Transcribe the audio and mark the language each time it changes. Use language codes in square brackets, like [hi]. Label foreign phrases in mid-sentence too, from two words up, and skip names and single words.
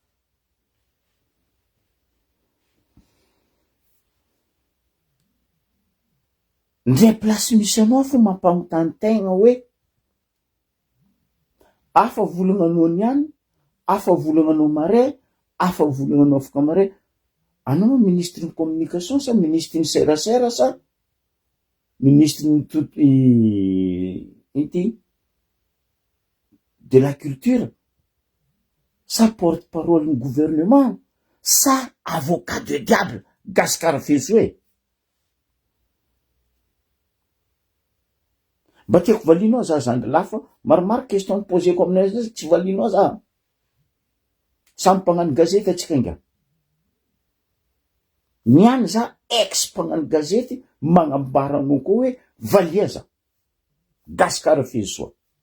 [mg] Ndray plasy misy anao fo mampanontany tegna hoe afa volagnanao niany, afa volagnanao marais, afa volagnanao afaka marais. Anao ministre ny communication sa ministre ny serasera sa ministre ny [fr] de la culture [mg] sa porte-parole ny gouvernement sa [fr] avocat de diable [mg] Gaspard Fesoe. Mba tiako valinao za zandry lafa maromaro question poseko aminay tsy valinao za. Samy mpagnano gazety atsika inga. Niany za ex-mpagnano gazety magnambara anao koa hoe valia za Gaspard Fesoe.